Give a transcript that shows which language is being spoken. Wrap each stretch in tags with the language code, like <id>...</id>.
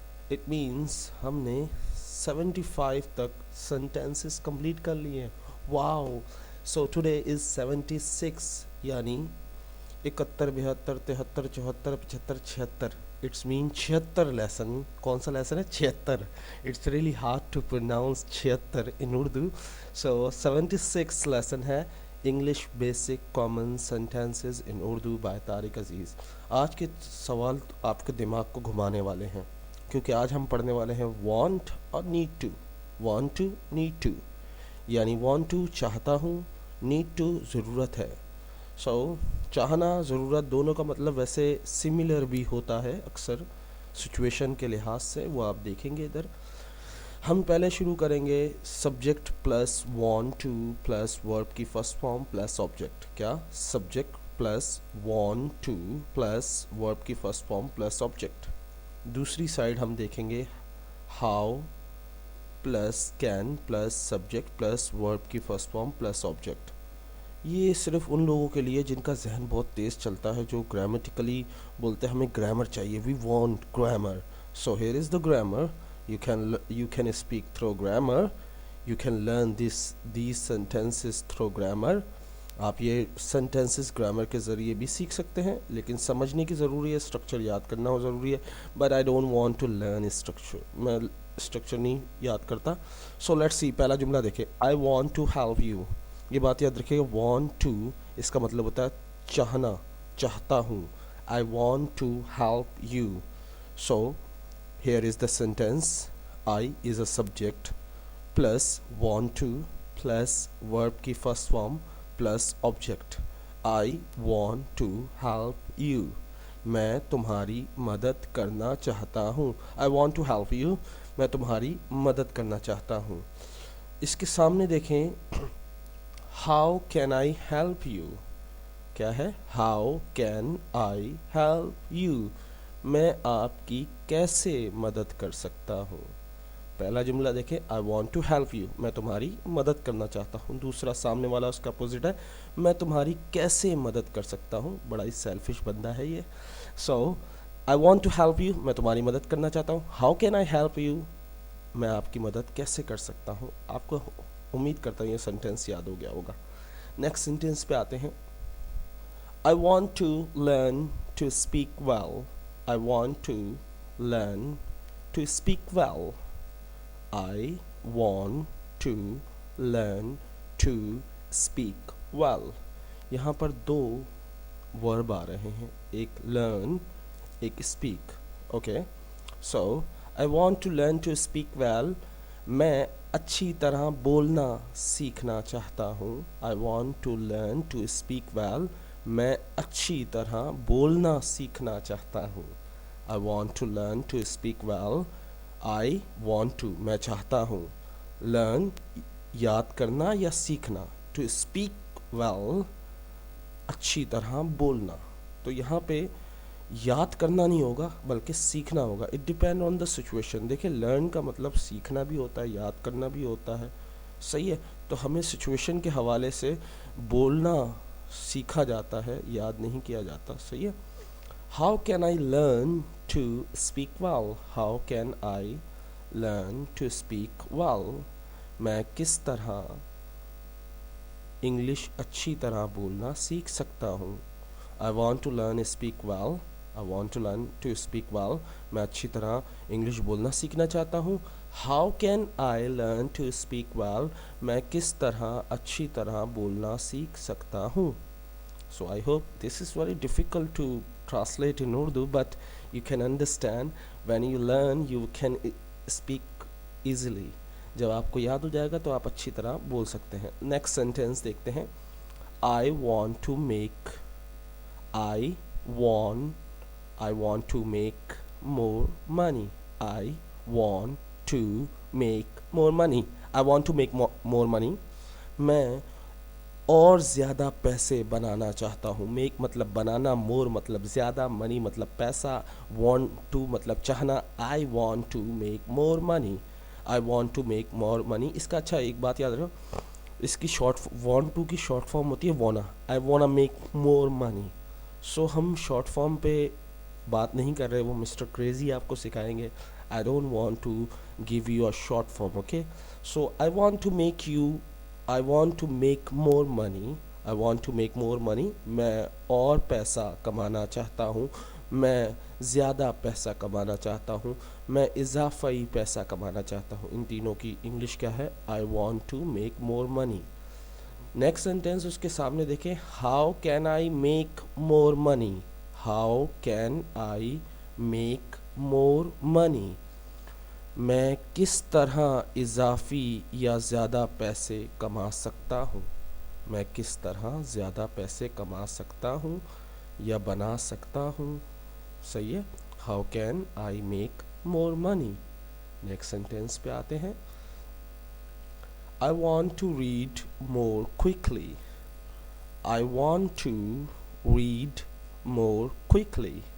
<en>It means</en> <hi>हमने 75 तक sentences complete कर लिए हैं.</hi> <en>Wow! So today is 76 यानी 71, 72, 73, 74, 75, 76. It's mean 76 lesson.</en> <hi>कौन सा lesson है? 76.</hi> <en>It's really hard to pronounce 76 in Urdu. So 76 lesson है English Basic Common Sentences in Urdu by Tariq Aziz.</en> <hi>आज के सवाल आपके दिमाग को घुमाने वाले हैं क्योंकि आज हम पढ़ने वाले हैं want और need to.</hi> <en>want to, need to.</en> <hi>यानी want to चाहता हूँ, need to ज़रूरत है. So चाहना ज़रूरत दोनों का मतलब वैसे सिमिलर भी होता है अक्सर सिचुएशन के लिहाज से, वो आप देखेंगे इधर. हम पहले शुरू करेंगे subject plus want to plus verb की फर्स्ट फॉर्म प्लस ऑब्जेक्ट. क्या? Subject plus want to plus verb की फर्स्ट फॉर्म प्लस ऑब्जेक्ट. दूसरी साइड हम देखेंगे how plus can plus subject plus verb की फर्स्ट फॉर्म प्लस ऑब्जेक्ट. ये सिर्फ उन लोगों के लिए जिनका जहन बहुत तेज़ चलता है, जो ग्रामेटिकली बोलते हैं हमें ग्रामर चाहिए,</hi> <en>We want grammar. So here is the grammar. you can speak through grammar, you can learn these sentences through grammar.</en> <hi>आप ये sentences grammar के ज़रिए भी सीख सकते हैं, लेकिन समझने की ज़रूरी है, स्ट्रक्चर याद करना हो ज़रूरी है.</hi> <en>but I don't want to learn structure,</en> <hi>मैं स्ट्रक्चर नहीं याद करता. सो लेट्स सी, पहला जुमला देखें,</hi> <en>I want to help you.</en> <hi>ये बात याद रखिएगा, want to इसका मतलब होता है चाहना, चाहता हूँ.</hi> <en>I want to help you. So here is the sentence. I is a subject plus want to plus verb की first form plus object. I want to help you.</en> <hi>मैं तुम्हारी मदद करना चाहता हूँ.</hi> <en>I want to help you.</en> <hi>मैं तुम्हारी मदद करना चाहता हूँ. इसके सामने देखें,</hi> <en>How can I help you?</en> <hi>क्या है?</hi> <en>How can I help you?</en> <hi>मैं आपकी कैसे मदद कर सकता हूँ. पहला जुमला देखें,</hi> <en>I want to help you,</en> <hi>मैं तुम्हारी मदद करना चाहता हूँ. दूसरा सामने वाला उसका अपोजिट है, मैं तुम्हारी कैसे मदद कर सकता हूँ. बड़ा ही सेल्फिश बंदा है ये.</hi> <en>So I want to help you,</en> <hi>मैं तुम्हारी मदद करना चाहता हूँ.</hi> <en>How can I help you?</en> <hi>मैं आपकी मदद कैसे कर सकता हूँ. आपको उम्मीद करता हूँ ये सेंटेंस याद हो गया होगा. नेक्स्ट सेंटेंस पे आते हैं.</hi> <en>I want to learn to speak well. I want to learn to speak well. I want to learn to speak well.</en> <hi>यहाँ पर दो वर्ब आ रहे हैं, एक learn, एक speak.</hi> <en>Okay, so I want to learn to speak well.</en> <hi>मैं अच्छी तरह बोलना सीखना चाहता हूँ.</hi> <en>I want to learn to speak well.</en> <hi>मैं अच्छी तरह बोलना सीखना चाहता हूँ.</hi> <en>I want to learn to speak well. I want to</en> <hi>मैं चाहता हूँ. Learn याद करना या सीखना.</hi> <en>To speak well</en> <hi>अच्छी तरह बोलना. तो यहाँ पे याद करना नहीं होगा बल्कि सीखना होगा.</hi> <en>It depend on the situation.</en> <hi>देखिए, लर्न का मतलब सीखना भी होता है, याद करना भी होता है. सही है. तो हमें सिचुएशन के हवाले से बोलना सीखा जाता है, याद नहीं किया जाता. सही है.</hi> <en>How can I learn to speak well. How can I learn to speak well.</en> <hi>मैं किस तरह इंग्लिश अच्छी तरह बोलना सीख सकता हूँ.</hi> <en>I want to learn speak well. I want to learn to speak well.</en> <hi>मैं अच्छी तरह इंग्लिश बोलना सीखना चाहता हूँ.</hi> <en>How can I learn to speak well?</en> <hi>मैं किस तरह अच्छी तरह बोलना सीख सकता हूँ.</hi> <en>So I hope this is very difficult to translate in Urdu, but you can understand. When you learn, you can speak easily.</en> <hi>जब आपको याद हो जाएगा तो आप अच्छी तरह बोल सकते हैं.</hi> <en>Next sentence देखते हैं. I want to make. I want to make more money. I want to make more money. I want to make more money.</en> <hi>मैं और ज़्यादा पैसे बनाना चाहता हूँ. make मतलब बनाना, more मतलब ज़्यादा, money मतलब पैसा, want to मतलब चाहना.</hi> <en>I want to make more money. I want to make more money.</en> <hi>इसका अच्छा एक बात याद रखो, इसकी शॉर्ट want to की शॉर्ट फॉर्म होती है wanna.</hi> <en>I wanna make more money.</en> <hi>सो हम शॉर्ट फॉर्म पे बात नहीं कर रहे, वो मिस्टर क्रेजी आपको सिखाएंगे.</hi> <en>I don't want to give you a short form. Okay, so I want to make you, I want to make more money, I want to make more money.</en> <hi>मैं और पैसा कमाना चाहता हूँ, मैं ज़्यादा पैसा कमाना चाहता हूँ, मैं इजाफाई पैसा कमाना चाहता हूँ. इन तीनों की इंग्लिश क्या है?</hi> <en>I want to make more money. Next sentence</en> <hi>उसके सामने देखें.</hi> <en>How can I make more money, how can I make more money.</en> <hi>मैं किस तरह इजाफी या ज़्यादा पैसे कमा सकता हूँ, मैं किस तरह ज़्यादा पैसे कमा सकता हूँ या बना सकता हूँ. सही है.</hi> <en>How can I make more money. Next sentence</en> <hi>पे आते हैं.</hi> <en>I want to read more quickly. I want to read more quickly.</en>